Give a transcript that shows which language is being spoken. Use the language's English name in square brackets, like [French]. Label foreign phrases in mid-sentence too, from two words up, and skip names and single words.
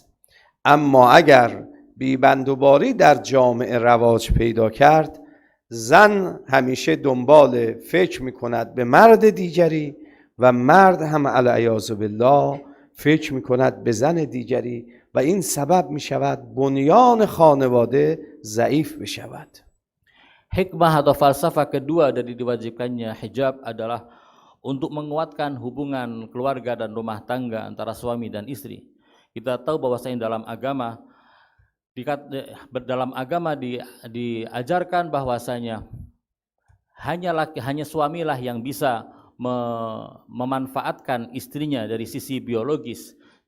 [Persian] اما اگر بیبندوباری در جامعه رواج پیدا کرد، زن همیشه دنبال فکر می کند به مرد دیگری و مرد هم [Arabic] علیاذ بالله [Persian] فکر می کند به زن دیگری و این سبب می شود بنیان خانواده ضعیف بشود. [Indonesian] Hikmah atau falsafah kedua dari diwajibkannya hijab adalah untuk menguatkan hubungan keluarga dan rumah tangga antara suami dan istri. Kita tahu bahwasanya dalam agama diajarkan bahwasanya hanya suamilah yang bisa memanfaatkan istrinya dari sisi biologis.